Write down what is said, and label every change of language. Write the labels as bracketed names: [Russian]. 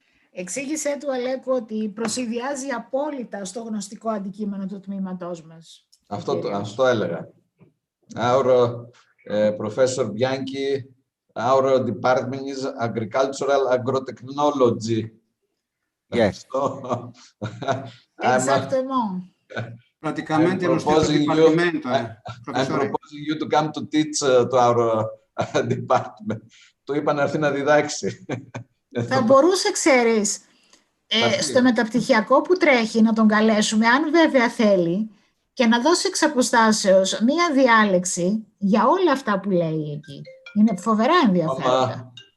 [Greek] Εξήγησέ του, Αλέκο, ότι προσυδειάζει απόλυτα στο γνωστικό αντικείμενο του τμήματός μας. Αυτό έλεγα. [English] Our Professor Bianchi, our department is Agricultural Agrotechnology. Yes. So, [French] Exactement. [Italian] Praticamente lo stesso dipartimento. [English] I'm proposing you to come to teach to our department. [Greek] Του είπα να έρθει να διδάξει. Θα μπορούσε, ξέρεις, στο μεταπτυχιακό που τρέχει να τον καλέσουμε, αν βέβαια θέλει, και να δώσει εξ αποστάσεως μία διάλεξη για όλα αυτά που λέει εκεί. Είναι φοβερά ενδιαφέροντα.